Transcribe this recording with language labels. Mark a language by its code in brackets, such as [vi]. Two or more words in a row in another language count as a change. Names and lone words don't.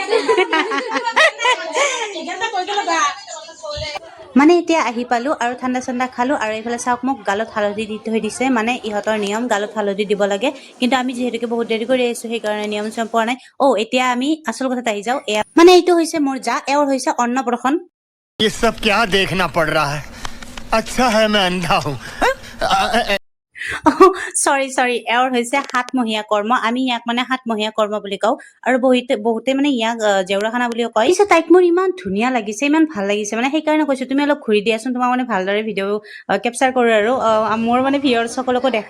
[as] মানে এতিয়া আহি পালো আৰু ঠাণ্ডা চাণ্ডা খালো। আৰু এইফালে চাওক মোক গালত হালধি দি থৈ দিছে, মানে ইহঁতৰ নিয়ম গালত হালধি দিব লাগে। কিন্তু আমি যিহেতুকে বহুত দেৰি কৰি আহিছো, সেইকাৰণে নিয়ম চিয়ম পোৱা নাই। এতিয়া আমি আচল কথাত আহি যাওঁ। এয়া মানে এইটো হৈছে মোৰ জা, এওঁৰ হৈছে অন্নপ্ৰসন। [hi] ये सब क्या देखना पड़ रहा है? अच्छा है मैं अंधा हूँ। [as] চৰি এওঁৰ হৈছে সাতমহীয়া কৰ্ম। আমি ইয়াক মানে সাতমহীয়া কৰ্ম বুলি কওঁ। আৰু বহুতে মানে ইয়াক জেউৰাখানা বুলিও কয়। পিছে তাইক মোৰ ইমান ধুনীয়া লাগিছে, ইমান ভাল লাগিছে, মানে সেইকাৰণে কৈছো তুমি অলপ ঘূৰি দিয়াচোন, তোমাক মানে ভালদৰে ভিডিঅ' কেপচাৰ কৰো আৰু মোৰ মানে ভিউৱাৰ্ছ সকলকো দেখাও।